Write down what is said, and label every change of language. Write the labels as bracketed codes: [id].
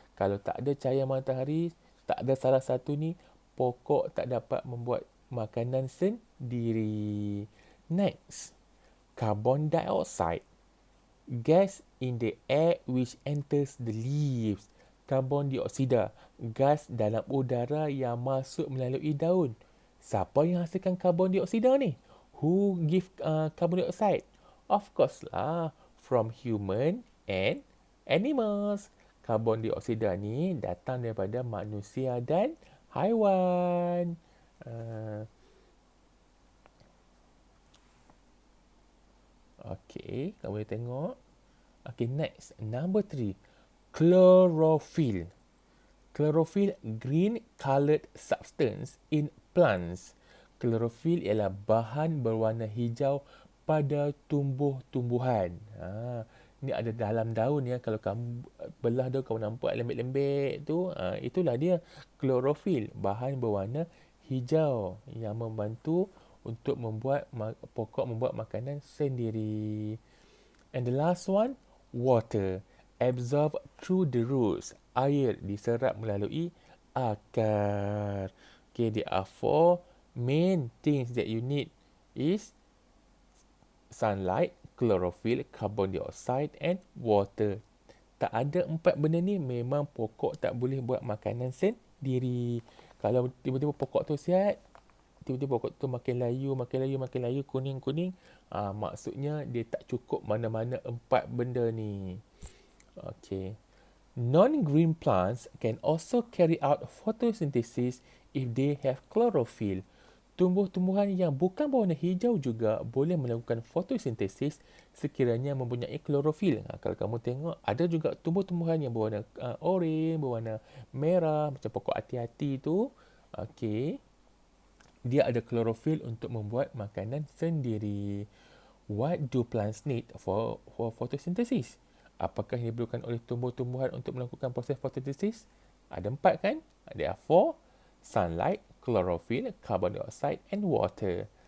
[ms] Kalau tak ada cahaya matahari, tak ada salah satu ni, pokok tak dapat membuat makanan sendiri. [en] Next, carbon dioxide. Gas in the air which enters the leaves. [ms] Karbon dioksida, gas dalam udara yang masuk melalui daun. Siapa yang hasilkan karbon dioksida ni? [en] Who give carbon dioxide? Of course lah, from human and animals. [ms] Karbon dioksida ni datang daripada manusia dan haiwan. Okay, kamu boleh tengok. Okay, [en] next. Number 3. Chlorophyll. Chlorophyll, green coloured substance in plants. [ms] Chlorophyll ialah bahan berwarna hijau pada tumbuh-tumbuhan. Ni ada dalam daun ya. Kalau kamu belah daun, kamu nampak lembik-lembik tu. Itulah dia chlorophyll, bahan berwarna hijau yang membantu untuk membuat pokok membuat makanan sendiri. [en] And the last one, water. Absorb through the roots. [ms] Air diserap melalui akar. [en] Okay, there are 4 main things that you need is sunlight, chlorophyll, carbon dioxide and water. [ms] Tak ada 4 benda ni, memang pokok tak boleh buat makanan sendiri. Kalau tiba-tiba pokok tu sihat, tiba-tiba pokok tu makin layu, kuning-kuning, maksudnya dia tak cukup mana-mana 4 benda ni. Okay. [en] Non-green plants can also carry out photosynthesis if they have chlorophyll. [ms] Tumbuh-tumbuhan yang bukan berwarna hijau juga boleh melakukan fotosintesis sekiranya mempunyai klorofil. Kalau kamu tengok, ada juga tumbuh-tumbuhan yang berwarna oranye, berwarna merah, macam pokok hati-hati tu. Okay. Dia ada klorofil untuk membuat makanan sendiri. [en] What do plants need for photosynthesis? [ms] Apakah yang diperlukan oleh tumbuh-tumbuhan untuk melakukan proses fotosintesis? Ada 4 kan? [en] There are 4. Sunlight, chlorophyll, carbon dioxide and water.